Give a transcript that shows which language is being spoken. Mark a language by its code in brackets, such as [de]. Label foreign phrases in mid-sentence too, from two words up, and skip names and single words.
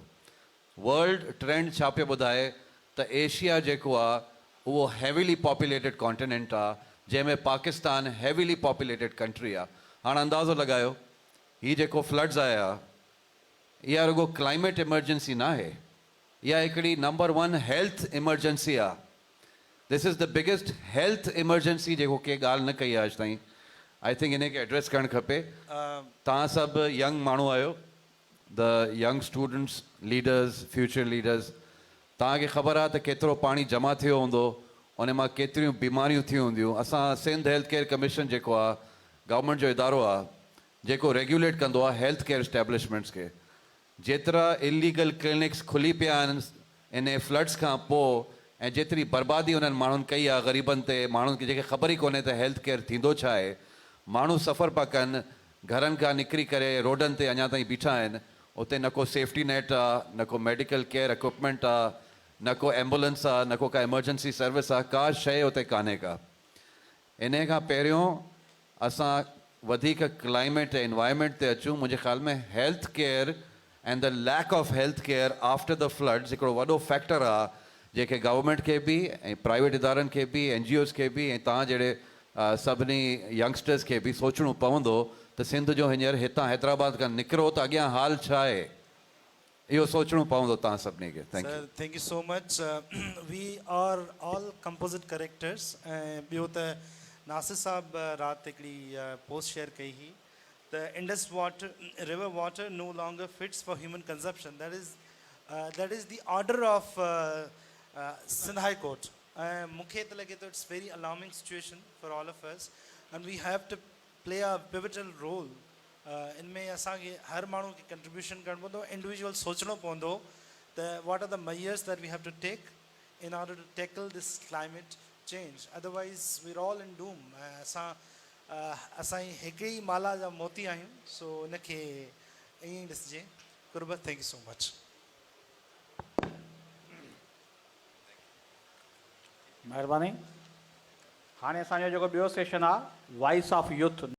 [en] world trend [sd] छा पियो ॿुधाए त एशिया जेको आहे उहो [en] heavily populated continent [sd] आहे, जंहिंमें पाकिस्तान [en] heavily populated country [sd] आहे। हाणे अंदाज़ो लॻायो, हीअ जेको फ्लड्स आया, इहा रुगो [en] climate emergency [sd] न आहे, इहा हिकिड़ी [en] number 1 health emergency [sd] आहे। [en] this is the biggest health emergency [sd] जेको के ॻाल्हि न कई आहे अॼु ताईं। [en] I think [sd] इन खे एड्रेस करणु खपे। तव्हां सभु यंग माण्हू आहियो, [en] the young students, leaders, future leaders, [sd] तव्हांखे ख़बर आहे त केतिरो पाणी जमा थियो हूंदो, उन मां केतिरियूं बीमारियूं थी हूंदियूं। असां सिंध हेल्थ केयर कमीशन जेको आहे गवर्नमेंट जो इदारो आहे जेको रेगुलेट कंदो आहे [en] health care establishments [sd] खे, जेतिरा [en] illegal clinics [sd] खुली पिया आहिनि इन फ्लड्स खां पोइ, ऐं जेतिरी बर्बादी उन्हनि माण्हुनि कई आहे ग़रीबनि ते, माण्हुनि खे जेके ख़बर ई कोन्हे त [en] health care [sd] थींदो छा आहे। माण्हू सफ़र पिया कनि, घरनि खां निकिरी करे रोडनि ते अञा ताईं बीठा आहिनि, उते न को [en] safety net [sd] आहे, न को [en] medical care equipment [sd] आहे, न को एम्बुलेंस आहे, न को का [en] emergency service [sd] आहे, का शइ उते कान्हे का। इन खां पहिरियों असां वधीक क्लाइमेट ऐं एनवायरमेंट ते अचूं मुंहिंजे ख़्याल में [en] health care and the lack of health care after the floods [sd] हिकिड़ो वॾो फैक्टर आहे जेके गवर्नमेंट खे बि ऐं प्राइवेट इदारनि खे बि NGOs खे बि ऐं तव्हां जहिड़े सभिनी यंगस्टर्स खे बि सोचणो पवंदो त सिंध जो हींअर हितां हैदराबाद खां निकिरो त अॻियां हाल छा आहे इहो सोचणो पवंदो तव्हां सभिनी खे [en] thank you Sir, thank you so much. We are all composite characters. [sd] ॿियो त नासिर साहब राति हिकिड़ी पोस्ट शेयर कई हुई [en] The Indus water, river water no longer fits for human consumption. That is the order of Sindh High Court. [sd] मूंखे त लॻे थो [en] it's very alarming situation for all of us, and we have to play a pivotal role. [sd] इनमें असांखे हर माण्हू खे कंट्रीब्यूशन करणु पवंदो इंडिविजुअल सोचणो पवंदो त [en] what are the measures that we have to take in order to tackle this climate change. Otherwise we're all in doom. [sd] असां हिकु ई माला जा मोती आहियूं सो इनखे ईअं ई ॾिसिजे कुर्बत [en] thank you so much [sd] महिरबानी हाणे असांजो जेको ॿियो सेशन आहे वॉइस ऑफ यूथ